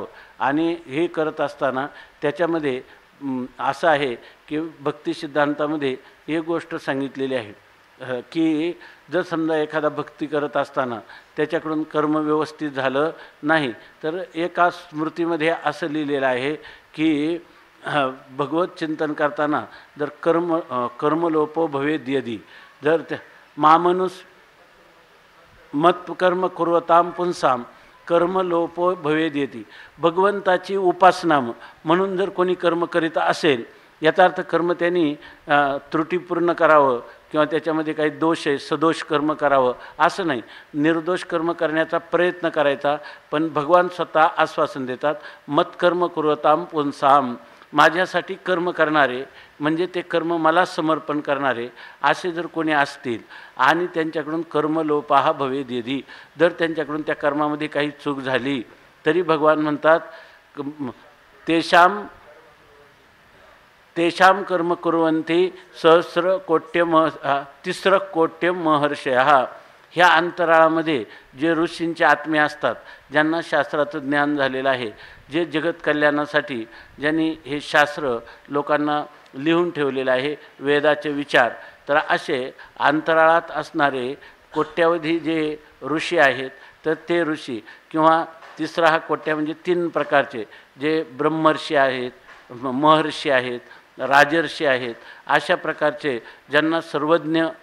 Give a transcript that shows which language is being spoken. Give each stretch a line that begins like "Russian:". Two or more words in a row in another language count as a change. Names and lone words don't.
Marathi: आणि हे करत असताना त्याच्यामध्ये असं आहे की भक्ती सिद्धांतामध्ये एक गोष्ट सांगितलेली आहे की जर समजा एखादा भक्ती करत असताना त्याच्याकडून कर्म व्यवस्थित झालं नाही तर एका स्मृतीमध्ये असं लिहिलेलं आहे की भगवत चिंतन करताना जर
Sanskrit: कर्मलोपो भवेद यदी,
Marathi: जर त्या
Sanskrit: मामनुस मत कर्म कुर्वताम पुंसाम कर्मलोपो भवेद यती,
Marathi: भगवंताची उपासना म्हणून जर कोणी कर्म करीत असेल याचा अर्थ कर्म त्यांनी त्रुटीपूर्ण करावं किंवा त्याच्यामध्ये काही दोष आहे सदोष कर्म करावं असं नाही. निर्दोष कर्म करण्याचा प्रयत्न करायचा. पण भगवान स्वतः आश्वासन देतात
Sanskrit: मत्कर्म कुर्वताम पुंसाम,
Marathi: माझ्यासाठी कर्म करणारे म्हणजे ते कर्म मला समर्पण करणारे असे जर कोणी असतील आणि त्यांच्याकडून
Sanskrit: कर्मलोपाहा भवेद यदी,
Marathi: जर त्यांच्याकडून त्या कर्मामध्ये काही चूक झाली तरी भगवान म्हणतात
Sanskrit: तेषाम कर्म कुर्वन्ति सहस्र तिस्र कोट्य महर्षया.
Marathi: ह्या अंतराळामध्ये जे ऋषींचे आत्मे असतात, ज्यांना शास्त्राचं ज्ञान झालेलं आहे, जे जगत कल्याणासाठी ज्यांनी हे शास्त्र लोकांना लिहून ठेवलेलं आहे वेदाचे विचार, तर असे अंतराळात असणारे कोट्यावधी जे ऋषी आहेत तर ते ऋषी किंवा तिसरा हा कोट्या म्हणजे 3 प्रकारचे जे ब्रह्मर्षी आहेत, महर्षी आहेत, राजर्षी आहेत, अशा प्रकारचे ज्यांना सर्वज्ञ